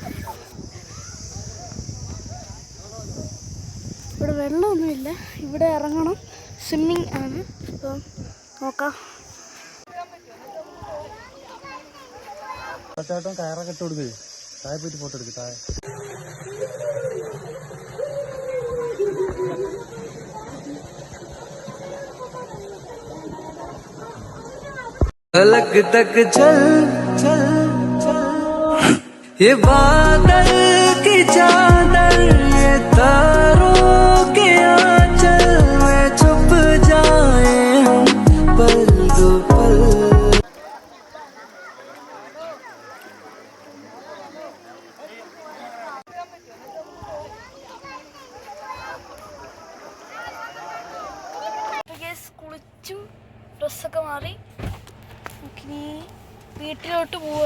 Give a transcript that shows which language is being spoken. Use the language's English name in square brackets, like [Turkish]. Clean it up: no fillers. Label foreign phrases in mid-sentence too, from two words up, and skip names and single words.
[Malayalam] ഇവിടെ വെള്ളമൊന്നുമില്ല, ഇവിടെ ഇറങ്ങണം. സ്വിമ്മിങ് ആണ്. അപ്പം നോക്കാം. ചേട്ടൻ കയറൊക്കെ ഇട്ട് കൊടുക്കുക. താഴെ പോയിട്ട് ഫോട്ടോ എടുക്കുക. താഴെ [Hindi] अलग तक चल चल चल, ये बादल की चादर, ये तारों के आंचल में छुप जाए हम पल दो पल. [Malayalam] കുളിച്ചു, ഡ്രസ്സൊക്കെ മാറി, ഇനി വീട്ടിലോട്ട് പോവാണ്.